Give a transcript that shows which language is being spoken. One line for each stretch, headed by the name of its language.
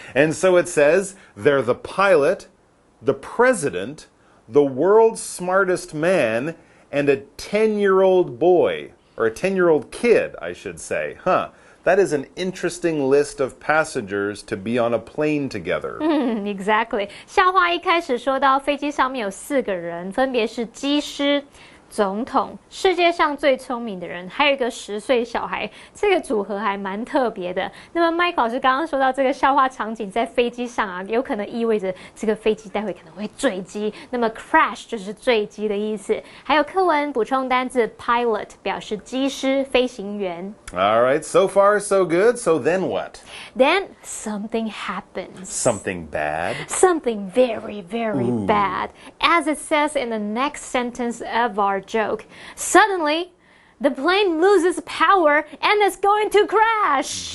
English: And so it says, they're the pilot, the president, the world's smartest man, and a 10-year-old boy. Or a 10-year-old kid, I should say. That is an interesting list of passengers to be on a plane together. Exactly.
Chinese: 笑话一开始说到飞机上面有4个人，分别是机师、总统、世界上最聪明的人，还有一个10岁小孩，这个组合还蛮特别的。那么 Mike 老师刚刚说到这个笑话场景在飞机上啊，有可能意味着这个飞机待会可能会坠机，那么 crash 就是坠机的意思。还有课文补充单字 pilot 表示机师、飞行员。
English: All right, so far so good. So then what? Then something happens. Something bad? Something very, very bad. As it says in the next sentence of our joke, suddenly the plane loses power and is going to crash.